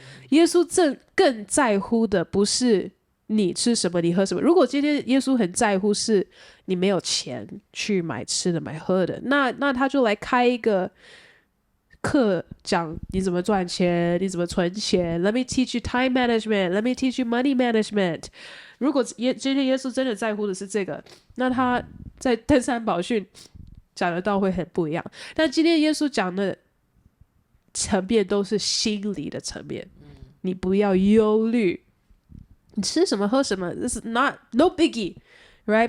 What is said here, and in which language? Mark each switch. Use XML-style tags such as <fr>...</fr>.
<zh>耶稣更在乎的不是你吃什么，你喝什么。如果今天耶稣很在乎是你没有钱去买吃的、买喝的，那他就来开一个课讲你怎么赚钱，你怎么存钱。</zh> <en>Let me teach you time management. Let me teach you money management.</en> <zh>如果今天耶稣真的在乎的是这个，那他在登山宝训讲的道会很不一样。但今天耶稣讲的层面都是心理的层面，你不要忧虑，你吃什么喝什么 ，</zh> <en>This is no biggie, right?</en>